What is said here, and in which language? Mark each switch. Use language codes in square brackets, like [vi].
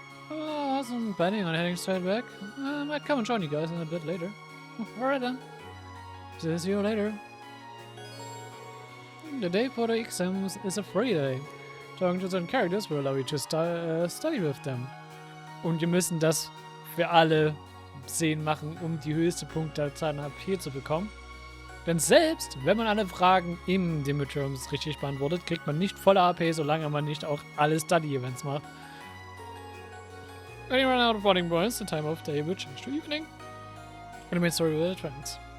[en] I wasn't planning on heading straight back. I might come and join you guys in a bit later. Alright then. See you later. The day for the exams is a free day. Talking to certain characters will allow you to study with them. [de] Und wir müssen das für alle 10 machen, um die höchste Punktzahl an AP zu bekommen. Denn selbst wenn man alle Fragen in den Midterms richtig beantwortet, kriegt man nicht volle AP, solange man nicht auch alle Study-Events macht. [en] When you run out of boarding points, the time of day will change to evening. And the main story will advance.